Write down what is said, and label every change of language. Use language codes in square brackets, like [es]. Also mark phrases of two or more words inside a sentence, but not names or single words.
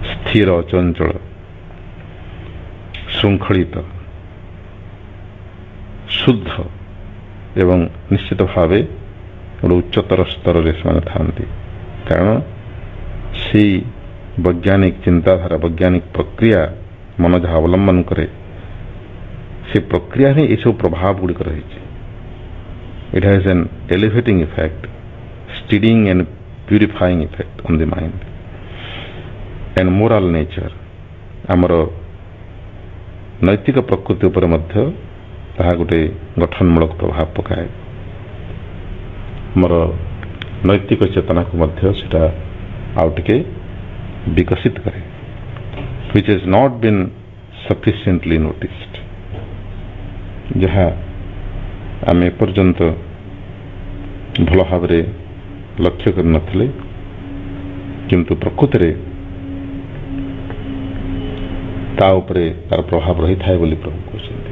[or] ସ୍ଥିର ଅଚଞ୍ଚଳ ଶୃଙ୍ଖଳିତ ଶୁଦ୍ଧ ଏବଂ ନିଶ୍ଚିତ ଭାବେ ଗୋଟେ ଉଚ୍ଚତର ସ୍ତରରେ ସେମାନେ ଥାନ୍ତି। କାରଣ ସେଇ ବୈଜ୍ଞାନିକ ଚିନ୍ତାଧାରା ବୈଜ୍ଞାନିକ ପ୍ରକ୍ରିୟା ମନ ଯାହା ଅବଲମ୍ବନ କରେ ସେ ପ୍ରକ୍ରିୟାରେ ଏସବୁ ପ୍ରଭାବ ଗୁଡ଼ିକ ରହିଛି। [en] It has an elevating effect, steadying and purifying effect on the mind and moral nature। [or] ଆମର ନୈତିକ ପ୍ରକୃତି ଉପରେ ମଧ୍ୟ ତାହା ଗୋଟେ ଗଠନମୂଳକ ପ୍ରଭାବ ପକାଏ। ଆମର ନୈତିକ ଚେତନାକୁ ମଧ୍ୟ ସେଟା ଆଉ ଟିକେ ବିକଶିତ କରେ, [en] which has not been sufficiently noticed। [or] ଯାହା ଆମେ ଏପର୍ଯ୍ୟନ୍ତ ଭଲ ଭାବରେ ଲକ୍ଷ୍ୟ କରିନଥିଲେ, କିନ୍ତୁ ପ୍ରକୃତରେ ତା ଉପରେ ତାର ପ୍ରଭାବ ରହିଥାଏ ବୋଲି ପ୍ରଭୁ କହୁଛନ୍ତି।